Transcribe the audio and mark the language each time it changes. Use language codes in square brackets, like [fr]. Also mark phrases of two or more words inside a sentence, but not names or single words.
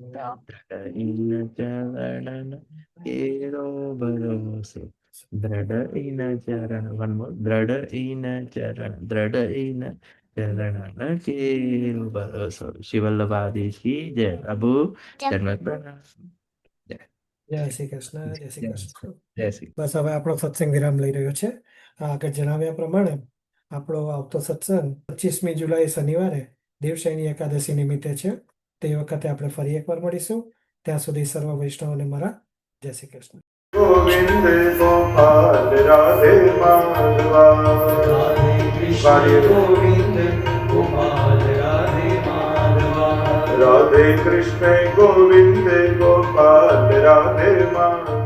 [bra] दृढ़ चरण केरो भरोसो. दृढ़ चरण वन मोर. दृढ़ चरण केरो भरोसो. [hi] श्री वल्लभाधीश की जय. प्रभु जन्म प्रणाम. [gu] જય શ્રી કૃષ્ણ. જય શ્રી કૃષ્ણ. [hi] जय श्री [gu] બસ હવે આપણો સત્સંગ વિરામ લઈ રહ્યો છે. આગળ જણાવ્યા પ્રમાણે આપણો આવતો સત્સંગ 25મી જુલાઈ શનિવારે દેવશયની એકાદશી નિમિત્તે છે. તે વખતે આપણે ફરી એકવાર મળીશું. ત્યાં સુધી સર્વ વૈષ્ણવોને મારા જય શ્રી કૃષ્ણ. [hi] गोविंद गोपाल राधे माधवा. राधे कृष्ण गोविंद गोपाल राधे माधवा. राधे कृष्ण गोविंद गोपाल राधे माधवा.